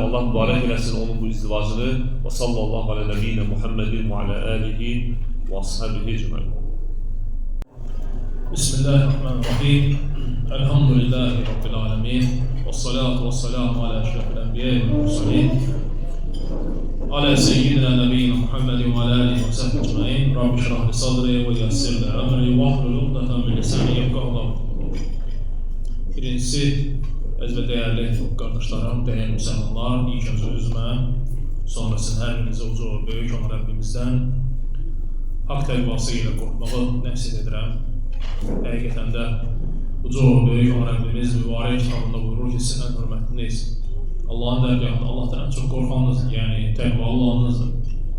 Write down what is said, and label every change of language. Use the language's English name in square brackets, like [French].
[Azerbaijani] Allah mübarək eləsin onun bu izdivacını. [Arabic] Və sallallahu alə nəbiyyinə Muhammedin və alə alihi və ashabihi ecmaîn. Bismillahirrahmanirrahim. Elhamdülillahi Rabbil alemin. Və salatu və selamu alə əşrafil enbiya'i və mursalin. على سيدنا نبينا محمد وعلى آله وصحبه أجمعين. رب اشرح لي صدري ويسر لي أمري واحلل عقدة من lisani yefqahu qawli. [Azerbaijani] Birincisi, əziz və dəyərli qardaşlarım, dəyərli müsəlmanlar, ilk öncə özümə, sonrasında hər birinizə uca böyük olan Rəbbimizdən haqq təqvası ilə qorxmağı nəfs edirəm. Həqiqətən də uca böyük olan Rəbbimiz mübarək kitabında buyurur ki, sizin ən hörmətliniz Allah'ın dərgahında Allah'tan ən çox qorxanınızdır, yəni təqvalı olanınızdır.